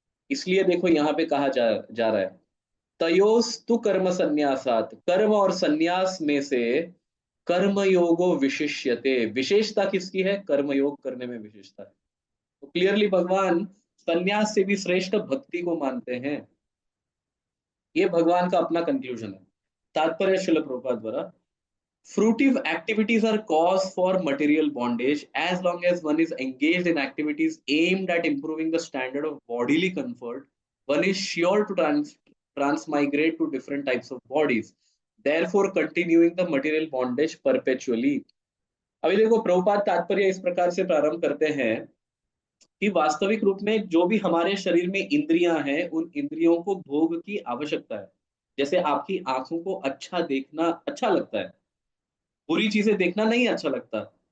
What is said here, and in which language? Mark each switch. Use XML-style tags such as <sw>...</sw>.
<hi>इसलिए देखो यहाँ पे कहा जा रहा है,</hi> <sa>तयोस्तु कर्म संन्यासात,</sa> <hi>कर्म और संन्यास में से</hi> <sa>कर्मयोगो विशिष्यते,</sa> <hi>विशेषता किसकी है, कर्मयोग करने में विशेषता है। तो क्लियरली भगवान संन्यास से भी श्रेष्ठ भक्ति को मानते हैं। ये भगवान का अपना कंक्लूजन है। तात्पर्य शिल प्रभुपाद द्वारा,</hi> <en>fruitive activities are cause for material bondage as long as one is engaged in activities aimed at improving the standard of bodily comfort, one is sure to transmigrate to different types of bodies, therefore continuing the material bondage perpetually।</en> <hi>अभी देखो प्रभुपाद तात्पर्य इस प्रकार से प्रारंभ करते हैं कि वास्तविक रूप में जो भी हमारे शरीर में इंद्रियां हैं, उन इंद्रियों को भोग की आवश्यकता है। जैसे आपकी आंखों को अच्छा देखना अच्छा लगता है, बुरी चीजें देखना नहीं अच्छा लगता।</hi>